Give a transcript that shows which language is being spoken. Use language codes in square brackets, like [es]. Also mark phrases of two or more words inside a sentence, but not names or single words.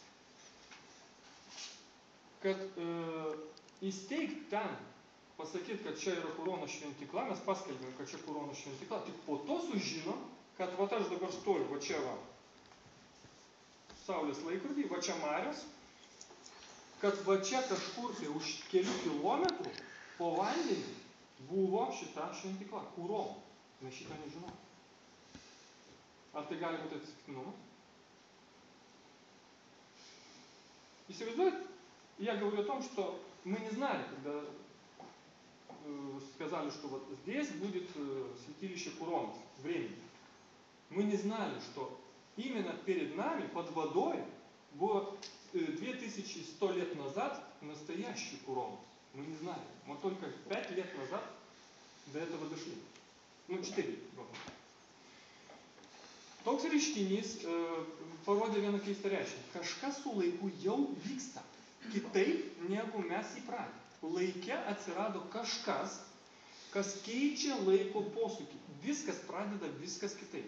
[lt] Kad įsteigt ten, pasakyti, kad čia yra Kurono šventykla, mes paskelbėm, kad čia Kurono šventykla, tik po to sužinom, kad vat aš dabar stoju, va čia va, Saulės laikrodį, va čia Marios, kad va čia kažkur tai už kelių kilometrų po vandenį buvo šita šventykla, Kurono. Mes šitą nežinom. Ar tai gali būti atsitiktinumas? Įsivaizduojate, [ru] я говорю о том, что мы не знали, когда сказали, что вот здесь будет святилище Курона, времени. Мы не знали, что именно перед нами, под водой, было 2100 лет назад настоящий Курон. Мы не знали. Мы только 5 лет назад до этого дошли. 4 года. [lt] Toks reiškinys parodė vieną keistą reiškinį. Kažkas su laiku jau vyksta. Kitaip, negu mes įpratę. Laike atsirado kažkas, kas keičia laiko posūkį. Viskas pradeda viskas kitaip.